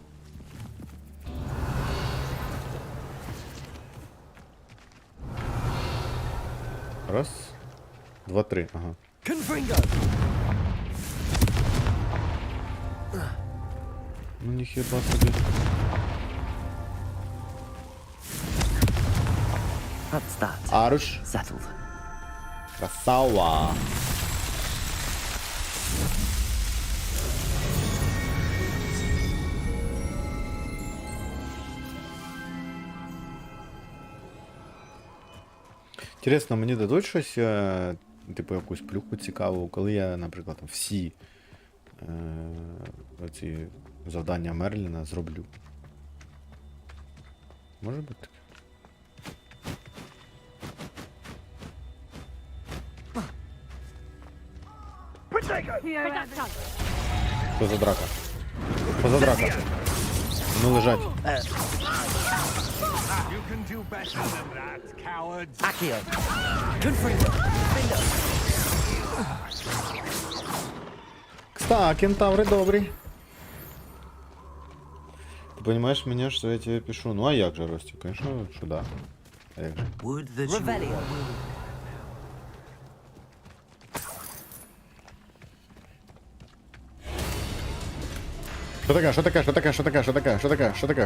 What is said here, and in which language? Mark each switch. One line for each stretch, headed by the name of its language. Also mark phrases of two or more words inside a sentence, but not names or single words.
Ukrainian: Раз. Два, три. Ага. Confringo. Ну ніхіба собі.
English: That's that.
Ukrainian: Арш. Settled. Красава. Інтересно, мені дадуть щось, типу якусь плюху цікаву, коли я, наприклад, там, всі оці завдання Мерліна зроблю. Може бути таке? Що за драка? Що за драка? Ну лежать. Accio. Confringo. Кста, кентаври добрі. Ти розумієш мене, що я тебе пишу? Ну а як же, Ростик? Конечно, що да. А як же? Revelio. Що таке?